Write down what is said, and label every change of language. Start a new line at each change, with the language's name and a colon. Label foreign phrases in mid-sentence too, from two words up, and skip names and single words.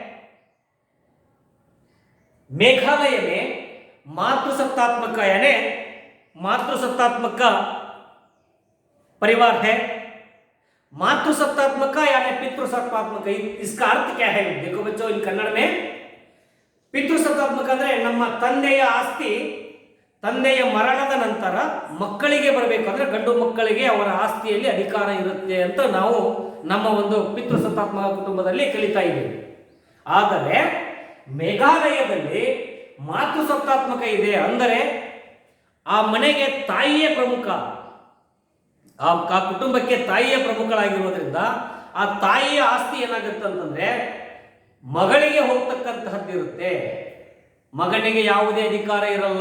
Hindi: मेघालय में मातृसत्तात्मक परिवार है। मातृसत्तात्मक यानी पितृसत्तात्मक, इसका अर्थ क्या है? देखो बच्चों, इन कन्नड़ में
Kannada: ಪಿತೃಸತ್ತಾತ್ಮಕ ಅಂದ್ರೆ ನಮ್ಮ ತಂದೆಯ ಆಸ್ತಿ ತಂದೆಯ ಮರಣದ ನಂತರ ಮಕ್ಕಳಿಗೆ ಬರಬೇಕು, ಅಂದ್ರೆ ಗಂಡು ಮಕ್ಕಳಿಗೆ ಅವರ ಆಸ್ತಿಯಲ್ಲಿ ಅಧಿಕಾರ ಇರುತ್ತೆ ಅಂತ ನಾವು ನಮ್ಮ ಒಂದು ಪಿತೃಸತ್ತಾತ್ಮಕ ಕುಟುಂಬದಲ್ಲಿ ಕಲಿತಾ ಇದ್ದೀವಿ. ಆದರೆ ಮೇಘಾಲಯದಲ್ಲಿ ಮಾತೃಸತ್ತಾತ್ಮಕ ಇದೆ, ಅಂದರೆ ಆ ಮನೆಗೆ ತಾಯಿಯೇ ಪ್ರಮುಖ, ಆ ಕುಟುಂಬಕ್ಕೆ ತಾಯಿಯೇ ಪ್ರಮುಖಳಾಗಿರೋದ್ರಿಂದ ಆ ತಾಯಿಯ ಆಸ್ತಿ ಏನಾಗುತ್ತೆ ಅಂತಂದ್ರೆ ಮಗಳಿಗೆ ಹೋಗ್ತಕ್ಕಂತಹದ್ದಿರುತ್ತೆ, ಮಗನಿಗೆ ಯಾವುದೇ ಅಧಿಕಾರ ಇರಲ್ಲ.